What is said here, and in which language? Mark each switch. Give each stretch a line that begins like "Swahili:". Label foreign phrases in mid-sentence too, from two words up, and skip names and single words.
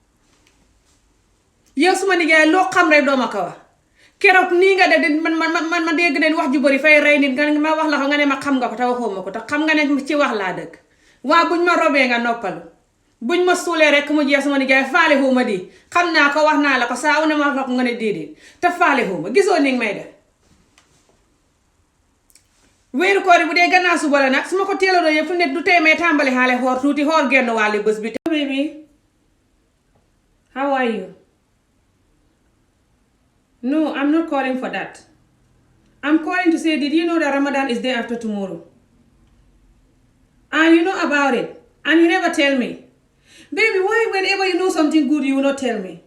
Wolof: yow suma nijaay loo xam rek doo ma ko wax keroog nii nga def man dégg ne wax ju bari fay rey nit nga ma wax la ko nga ne ma xam nga ko te waxoo ma ko te xam nga ne ci wax laa dëgg waa buñ ma robee nga noppalu buñ ma suulee rek mu jeex sama nijaay faale xuuma di xam naa ko wax naa la ko saa wu ne ma wax la ko nga ne déedéet te faale xuuma gisoo ni may def weeru koor bu dee gannaaw suba la nag su ma ko teeloo yëpp fu ne du tey may tàmbali xaale xoor tuuti xoor genn wàllu bés bi.
English: Baby, how are you? No, I'm not calling for that. I'm calling to say, did you know that Ramadan is day after tomorrow? And you know about it. And you never tell me. Baby, why whenever you know something good, you will not tell me?